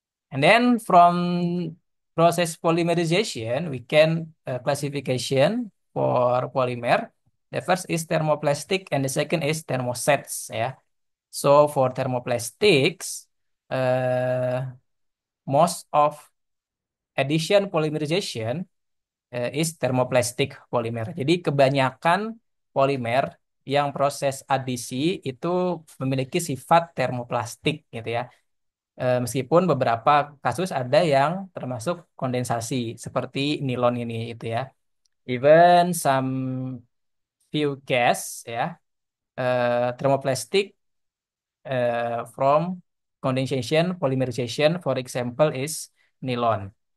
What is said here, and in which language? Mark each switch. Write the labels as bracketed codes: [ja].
[en] And then from process polymerization, we can classification for polymer. The first is thermoplastic and the second is thermosets. Yeah. So for thermoplastics, uh, most of addition polymerization is thermoplastic polymer. [id] Jadi kebanyakan polimer yang proses adisi itu memiliki sifat termoplastik gitu ya. Meskipun beberapa kasus ada yang termasuk kondensasi seperti nilon ini itu ya. [en] Even some few case ya thermoplastic from condensation polymerization for example is nylon.